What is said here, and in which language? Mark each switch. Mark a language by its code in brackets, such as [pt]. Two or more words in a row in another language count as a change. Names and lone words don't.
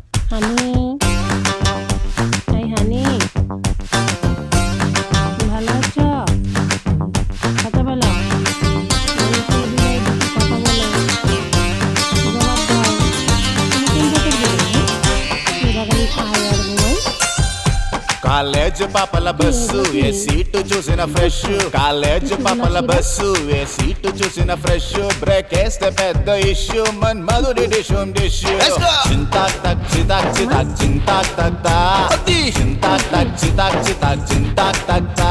[bn] হানি এই হানি ভালো আছো? কথা বলো, কথা বলো, জবাব দাও। তুমি কোন জায়গায় গেলে? [te] ఇలాగని తాయారు కాలేజ్ పాపల బస్సు ఏ సీటు చూసిన ఫ్రెష్ కాలేజ్ పాపల బస్సు ఏ సీటు చూసిన ఫ్రెష్ బ్రేక్ వేస్తే పెద్ద ఇష్యూ మన్ మధుడి డిషుమ్ డిష్యూ చింతాక్ తక్ చితాక్ చితాక్ చింతాక్ తక్తా చింతాక్ తక్ చితాక్ చితాక్ చింతాక్ తక్తా